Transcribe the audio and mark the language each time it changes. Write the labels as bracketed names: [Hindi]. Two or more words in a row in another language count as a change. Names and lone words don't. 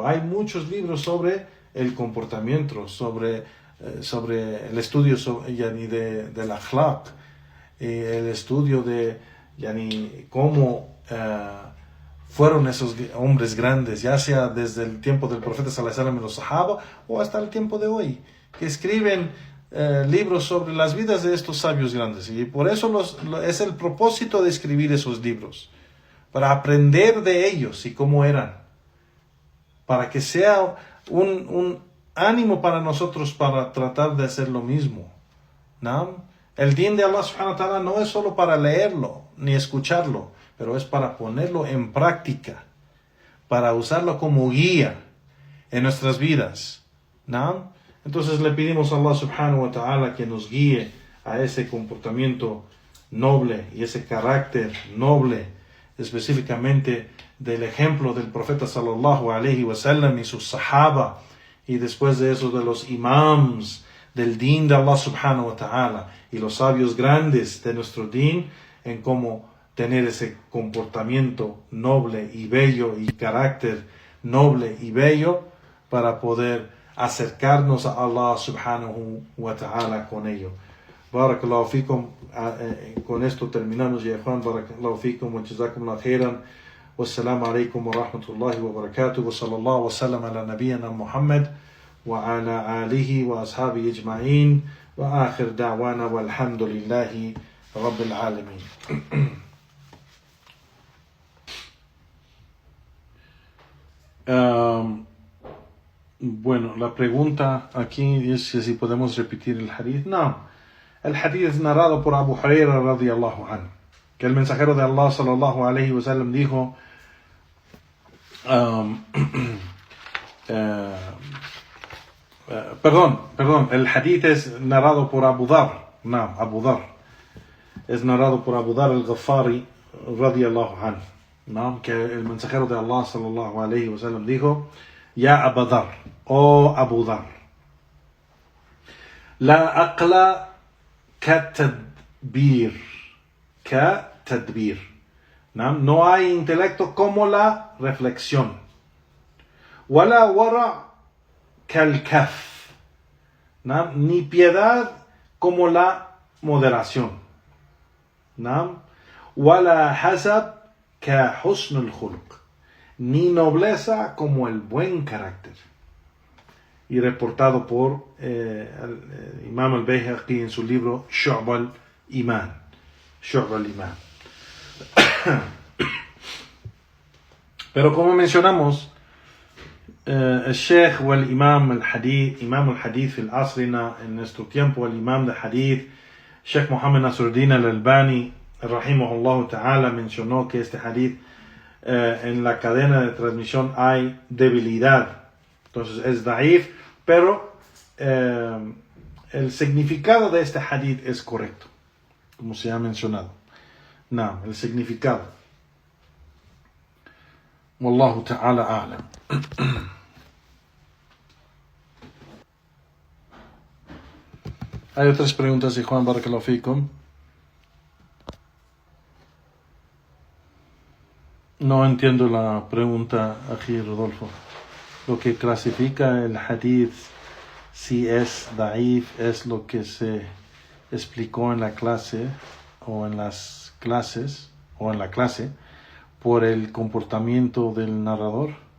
[Spanish] Hay muchos libros sobre el comportamiento, sobre el estudio del akhlaq, el estudio de cómo fueron esos hombres grandes, ya sea desde el tiempo del profeta [Arabic] صلى الله عليه وسلم [Spanish] y los sahaba, o hasta el tiempo de hoy, que escriben libros sobre las vidas de estos sabios grandes. Y por eso es el propósito de escribir esos libros, para aprender de ellos y cómo eran, para que sea un ánimo para nosotros para tratar de hacer lo mismo, ¿no? El din de Allah [Arabic] سبحانه وتعالى [Spanish] no es solo para leerlo ni escucharlo, pero es para ponerlo en práctica, para usarlo como guía en nuestras vidas, ¿no? Entonces le pedimos a Allah [Arabic] سبحانه وتعالى [Spanish] que nos guíe a ese comportamiento noble y ese carácter noble, específicamente del ejemplo del profeta [Arabic] صلى الله عليه وسلم [Spanish] y sus sahaba, y después de eso de los imams del din de Allah [Arabic] سبحانه وتعالى [Spanish] y los sabios grandes de nuestro din, en cómo tener ese comportamiento noble y bello y carácter noble y bello para poder acercarnos a Allah [Arabic] سبحانه وتعالى [Spanish] con ello. [Arabic] بارك الله فيكم. [Spanish] Con esto terminamos, ya Juan. [Arabic] بارك الله فيكم وجزاكم الله خيرا. والسلام عليكم ورحمة الله وبركاته. وصلى الله وسلم على نبينا محمد وعلى آله وأصحابه أجمعين. وآخر دعوانا والحمد لله رب العالمين. [Spanish] Bueno, la pregunta aquí es si podemos repetir el hadith. No, el hadith es narrado por Abu Huraira [Arabic] رضي الله عنه, [Spanish] que el mensajero de Allah [Arabic] صلى الله عليه وسلم [Spanish] dijo, perdón, el hadith es narrado por Abu Dhar. No, Abu Dhar es narrado por Abu Dhar al-Ghaffari [Arabic] رضي الله عنه, [Spanish] ¿no? Que el mensajero de Allah [Arabic] صلى الله عليه وسلم [Spanish] dijo: Ya Abu Dhar, oh Abu Dhar, [Arabic] لا عقل كالتدبير, [Spanish] no hay intelecto como la reflexión, [Arabic] ولا ورع كالكف, [Spanish] ni piedad como la moderación, [Arabic] ولا حسب كحسن الخلق, [Spanish] ni nobleza como el buen carácter. Y reportado por el Imam al-Bayhaqi en su libro Shu'b al-Iman. Pero como mencionamos, el Sheikh o el Imam [Arabic] الحديث في عصرنا, [Spanish] en nuestro tiempo, el Imam de Hadith, Sheikh Muhammad Nasruddin al-Albani [Arabic] رحمه الله تعالى, [Spanish] mencionó que este Hadith, en la cadena de transmisión hay debilidad, entonces es da'if, pero el significado de este hadith es correcto, como se ha mencionado. No, el significado. [Arabic] والله تعالى أعلم. [Spanish] Hay otras preguntas de Juan, [Arabic] بارك الله فيكم. [Spanish] No entiendo la pregunta aquí, Rodolfo. Lo que clasifica el hadith, si es da'if, es lo que se explicó en la clase, o en las clases, o en la clase, por el comportamiento del narrador.